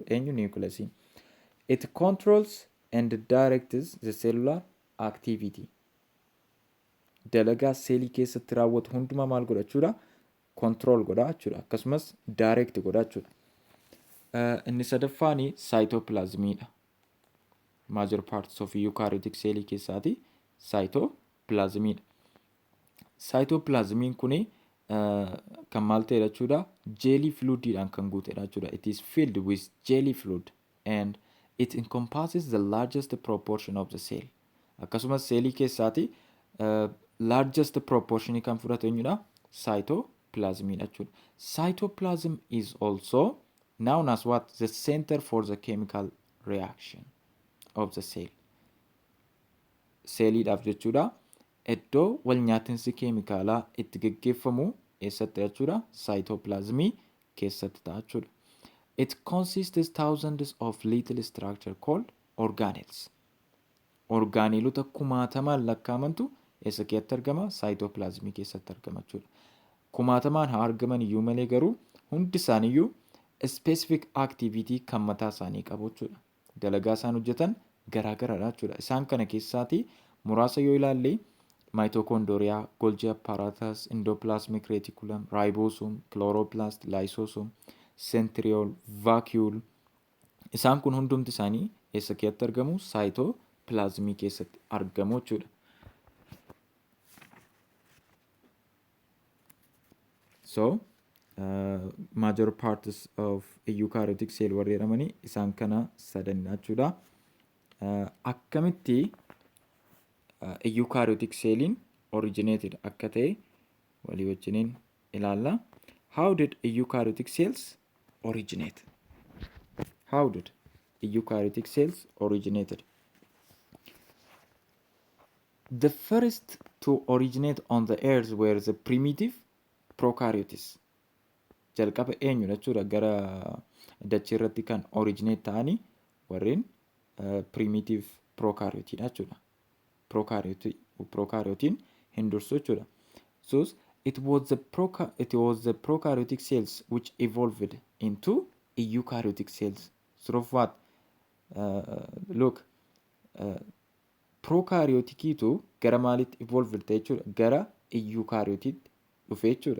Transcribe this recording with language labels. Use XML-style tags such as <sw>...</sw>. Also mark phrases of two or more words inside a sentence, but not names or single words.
<om>Eenyu niwukileesiin.</om> <en>It controls and directs the cellular activity.</en> <om>Dalagaa seelii keessatti raawwatu hundumaa maal godha jechuudha? Control godha jechuudha. Akkasumas direct godha jechuudha. Inni sadaffaani cytoplasmiidha.</om> <en>Major parts of eukaryotic</en> <om>seelii keessaati cytoplasmiidha. Cytoplasmiin kuni kan maal ta'edha jechuudha?</om> <en>Jelly fluidiidhaan</en> <om>kan guutedha jechuudha.</om> <en>It is filled with jelly fluid and it encompasses the largest proportion of the cell.</en> <om>Akkasumas seelii keessaati</om> <en>largest proportionii</en> <om>kan fudhatu eenyudha? Cytoplasmiidha jechuudha.</om> <en>Cytoplasm is also known as what? The center for the chemical reaction of the cell.</en> <om>Seeliidhaaf jechuudha. Iddoo wal nyaatinsi keemikaalaa itti geggeeffamu eessatti jechuudha? Cytoplasmii keessatti ta'a jechuudha.</om> <en>It consists thousands of little structure called organelles.</en> <om>Orgaanelota kumaatamaan lakkaamantu eessa keessatti argama? Cytoplasmii keessatti argama jechuudha. Kumaatamaan haa argaman iyyuu malee garuu hundi isaaniiyyuu</om> <en>specific activity</en> <om>kan mataa isaanii qabu jechuudha. Dalagaa isaan hojjetan garaagaradha jechuudha. Isaan kana keessaati muraasa yoo ilaalle</om> <en>mitochondria, Golgi apparatus, endoplasmic reticulum, ribosome, chloroplast, lysosome, centriole, vacuole.</en> <om>Isaan kun hundumti isaanii eessa keessatti argamu? Cytoplasmii keessatti argamu jechuudha.</om> <en>So, major parts of a eukaryotic cell</en> <om>warri jedhamanii isaan kana sadanidha jechuudha. Akkamitti</om> <en>a eukaryotic celliin</en> <om>originated akka ta'e walii wajjiniin ilaalla.</om> <en>How did a eukaryotic cells originate? How did a eukaryotic cells originated? The first to originate on the earth were the primitive prokaryotes.</en> <om>Jalqaba eenyudha jechuudha gara dachee irratti kan originate ta'anii warreen primitive prokaryotiidha jechuudha. Prokaryotiin hin dursu jechuudha.</om> <en>So it was the prokaryotic cells which evolved into a eukaryotic cells. Sort of what? Look,</en> <om>prokaryotikiitu gara maalitti evolved ta'e jechuudha? Gara eukaryotiitti dhufe jechuudha.</om>